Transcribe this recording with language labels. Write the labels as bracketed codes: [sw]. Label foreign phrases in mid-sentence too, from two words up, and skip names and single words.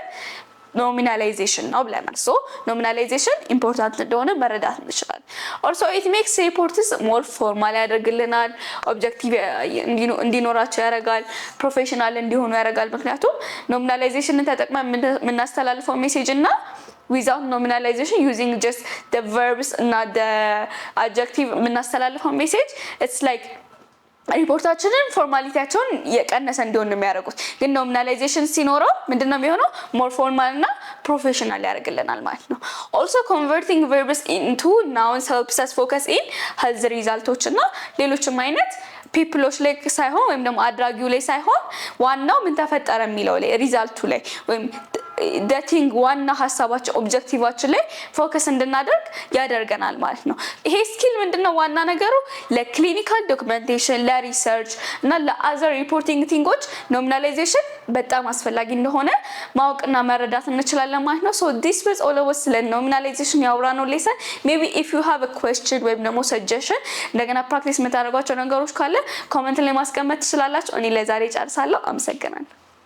[am] ኖሚናላይዜሽን ነው ብለናል። ሶ ኖሚናላይዜሽን ኢምፖርታንት እንደሆነ መረዳት እንችላለን። [en] also it makes reports more formal [am] ያደርግልናል፣ ኦብጀክቲቭ እንዲኖራቸው ያደርጋል፣ ፕሮፌሽናል እንዲሆኑ ያደርጋል። ምክንያቱም ኖሚናላይዜሽንን ተጠቅመን የምናስተላልፈው ሜሴጅ እና [en] without nominalization using just the verbs [am] እና [en] the adjective [am] የምናስተላልፈው ሜሴጅ [en] it's like [am] ሪፖርታችንን ፎርማሊቲያቸውን የቀነሰ እንዲሆን ነው የሚያደርጉት። ግን ኖሚናላይዜሽን ሲኖረው ምንድነው የሚሆነው? [en] more formal [am] እና ፕሮፌሽናል ያደርግልናል ማለት ነው። [en] also converting verbs into nouns helps us focus in health results [am] እና ሌሎችም አይነት ፒፕሎች ላይ ሳይሆን ወይም ደግሞ አድራጊው ላይ ሳይሆን ዋናው ምን ተፈጠረ የሚለው ላይ ሪዛልቱ ላይ ወይም ዳቲንግ ዋና ሀሳባችን ኦብጀክቲቫችን ላይ ፎከስ እንድናደርግ ያደርገናል ማለት ነው። ይሄ ስኪል ምንድነው ዋና ነገሩ? ለክሊኒካል ዶክመንቴሽን፣ ለሪሰርች እና ለአዘር ሪፖርቲንግ ቲንጎች ኖሚናላይዜሽን በጣም አስፈላጊ እንደሆነ ማወቅና መረዳት እንችላለን ማለት ነው። [en] so this was all of [am] ስለ ኖሚናላይዜሽን ያወራነው ሌሰን። [en] maybe if you have a question [am] ወይም ደግሞ ሰጀሽን እንደገና ፕራክቲስ የምታደርጓቸው ነገሮች ካለ ኮሜንት ላይ ማስቀመጥ ትችላላችሁ። እኔ ለዛሬ ጨርሳለሁ። አመሰግናለሁ።